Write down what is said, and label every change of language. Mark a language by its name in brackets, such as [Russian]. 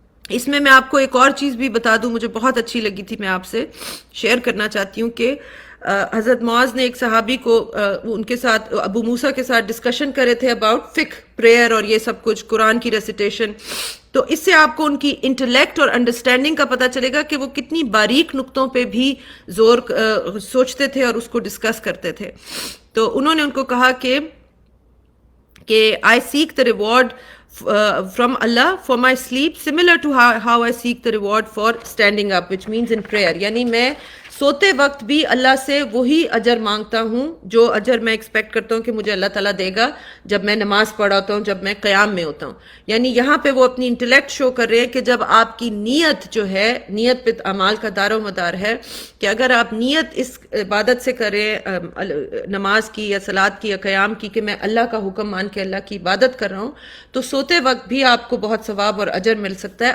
[Urdu] اس میں آپ کو ایک اور چیز بھی بتا دوں, مجھے بہت اچھی لگی تھی, میں آپ سے شیئر کرنا چاہتی ہوں کہ حضرت معاذ نے ایک صحابی کو ان کے ساتھ ابو موسیٰ کے ساتھ ڈسکشن کرے تھے اباؤٹ فقہ, پریئر اور یہ سب کچھ, قرآن کی ریسیٹیشن. تو اس سے آپ کو ان کی انٹلیکٹ اور انڈرسٹینڈنگ کا پتہ چلے گا کہ وہ کتنی باریک نقطوں پہ بھی زور سوچتے تھے اور اس کو ڈسکس کرتے تھے. [English] تو انہوں نے ان کو کہا کہ I seek the reward from Allah for my sleep similar to how I seek the reward for standing up, which means in prayer. [Urdu] یعنی میں سوتے وقت بھی اللہ سے وہی اجر مانگتا ہوں جو اجر میں ایکسپیکٹ کرتا ہوں کہ مجھے اللہ تعالیٰ دے گا جب میں نماز پڑھا ہوتا ہوں, جب میں قیام میں ہوتا ہوں. یعنی یہاں پہ وہ اپنی انٹلیکٹ شو کر رہے ہیں کہ جب آپ کی نیت جو ہے, نیت پہ اعمال کا دار و مدار ہے کہ اگر آپ نیت اس عبادت سے کریں, نماز کی یا صلاۃ کی یا قیام کی, کہ میں اللہ کا حکم مان کے اللہ کی عبادت کر رہا ہوں, تو سوتے وقت بھی آپ کو بہت ثواب اور اجر مل سکتا ہے.